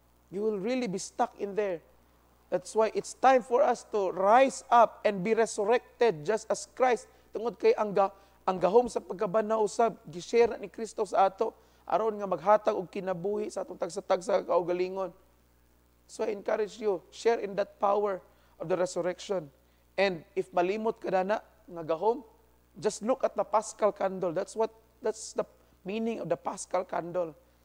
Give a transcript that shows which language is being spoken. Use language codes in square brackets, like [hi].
[en] You will really be stuck in there. That's why it's time for us to rise up and be resurrected just as Christ. [ceb] Tungod kay ang gahom sa pagkabanaw usab gishare ni Kristo sa ato aron nga maghatag og kinabuhi sa atong tagsa-tagsa sa kaugalingon. [en] So I encourage you, share in that power of the resurrection. And if [ceb] malimot ka na nga gahom, [en] just look at the Paschal candle. That's the meaning of the Paschal candle.